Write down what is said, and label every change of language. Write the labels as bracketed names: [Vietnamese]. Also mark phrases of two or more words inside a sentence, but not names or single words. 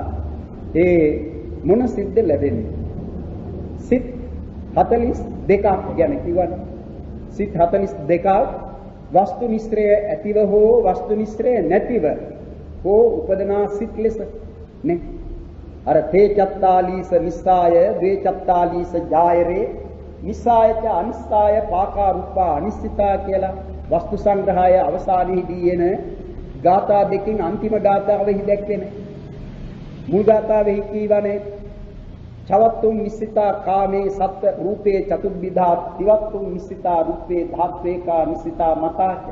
[Sinhala] ඒ මොන සිත්ද ලැබෙන්නේ? සිත් 42ක් ගැන කිව්වනේ. සිත් 42ක් වස්තු නිස්ත්‍රය ඇතිව හෝ වස්තු නිස්ත්‍රය නැතිව හෝ උපදනා සිත් ලෙස නේ. අර [Pali] තේ චත්තාලීස නිස්සාය ද්වේ චත්තාලීස ජායරේ නිස්සායච අනිස්සාය පාකා රූපා අනිස්සිතා [Sinhala] කියලා වස්තු සංග්‍රහය අවසානයේදී එන ගාථා දෙකෙන් අන්තිම ගාථාවෙහි දැක්වෙන්නේ. මුල් ගාථාවෙහි කියවනේ [Pali] චවත්තුම් නිස්සිතා කාමේ සත්ත්ව රූපේ චතුබ්බිධා තිවත්තුම් නිස්සිතා රූපේ ධාත්වේකා නිස්සිතා මතා.